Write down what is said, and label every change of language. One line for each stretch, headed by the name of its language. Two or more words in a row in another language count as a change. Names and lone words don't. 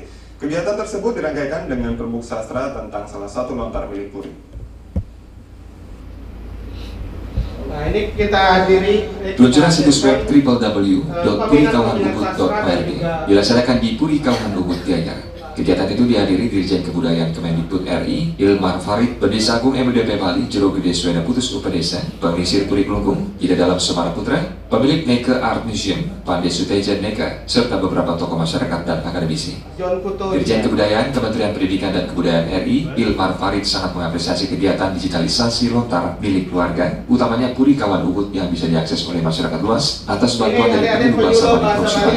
Indonesian: Kegiatan tersebut dirangkaikan dengan perbuk sastra tentang salah satu lontar milik Puri. Nah, ini kita hadiri. Peluncuran situs web www.purikauhanubud.org dilaksanakan di Puri Kauhan Ubud, Gianyar. Kegiatan itu dihadiri Dirjen Kebudayaan Kemendikbud RI, Hilmar Farid, Pendesa Agung MDP Bali, Jero Gede Sweda Putus Upedesa, Pengisir Puri Kelungkung, Ida Dalam Semara Putra, pemilik Neke Art Museum, Pandai Suteja Neka, serta beberapa tokoh masyarakat dan akademisi. Dirjen Kebudayaan Kementerian Pendidikan dan Kebudayaan RI, Hilmar Farid sangat mengapresiasi kegiatan digitalisasi lontar milik keluarga, utamanya Puri Kauhan Ubud yang bisa diakses oleh masyarakat luas atas bantuan dari Penduduk Bahasa Bali Provinsi Bali.